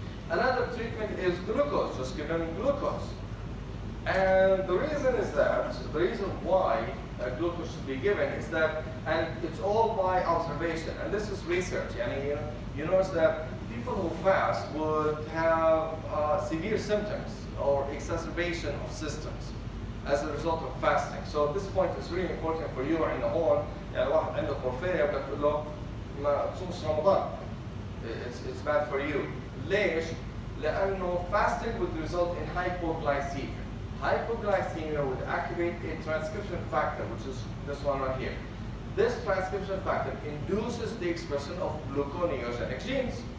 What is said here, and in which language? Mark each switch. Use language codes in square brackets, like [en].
[en] Another treatment is glucose, just give them glucose. And the reason why glucose should be given is that, and it's all by observation, and this is research. And you notice that people who fast would have severe symptoms or exacerbation of symptoms as a result of fasting. So this point is really important for you in the home. [ar] يعني واحد عنده porphyria بدك تقول له ما تصومش رمضان. [en] It's bad for you. [ar] ليش؟ لأنه [en] fasting would result in hypoglycemia. Hypoglycemia would activate a transcription factor, which is this one right here. This transcription factor induces the expression of gluconeogenic genes.